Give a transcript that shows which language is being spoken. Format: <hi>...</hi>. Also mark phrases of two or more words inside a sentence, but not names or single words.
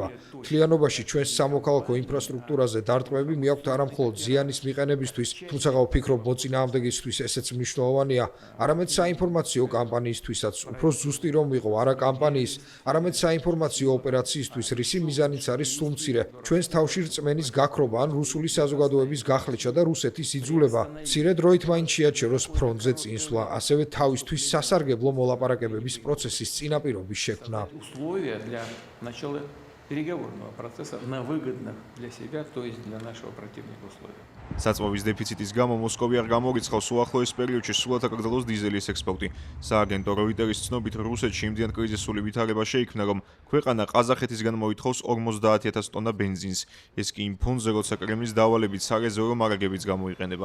<ka>მთლიანობაში ჩვენს სამოქალაქო ინფრასტრუქტურაზე დარტყმები მიაქვთ არამხოლოდ ზიანის მიყენებისთვის, თუმცა ვფიქრობ მოწინააღმდეგისთვის ესეც მნიშვნელოვანია, არამედ საინფორმაციო კამპანიისთვისაც, უფრო ზუსტი რომ ვიყო, არა კამპანიის, არამედ საინფორმაციო ოპერაციისთვის, რისი მიზანიც არის სულ მცირე, ჩვენს თავში რწმენის გაქრობა ან რუსული საზოგადოების გახლეჩა და რუსეთის იძულება, მცირე დროით მაინც შეაჩეროს ფრონტზე წინსვლა, ასევე თავისთვის სასარგებლო მოლაპარაკებების პროცესის წინაპირობის შექმნა.</ka> <ru>Условия для начала переговорного процесса на выгодных для себя, то есть для нашего противника условиях.</ru> <ka>საწვავის დეფიციტის გამო მოსკოვი არ გამორიცხავს უახლოეს პერიოდში სრულად აკრძალოს დიზელის ექსპორტი. სააგენტო როიტერის ცნობით, რუსეთში იმდიან კრიზისული ვითარება შეიქმნა, რომ ქვეყანა ყაზახეთისგან მოითხოვს 50,000 ტონა ბენზინს. ეს კი იმ ფონზე, როცა კრემლის დავალებით სარეზერვო მარაგებიც გამოიყენება.</ka>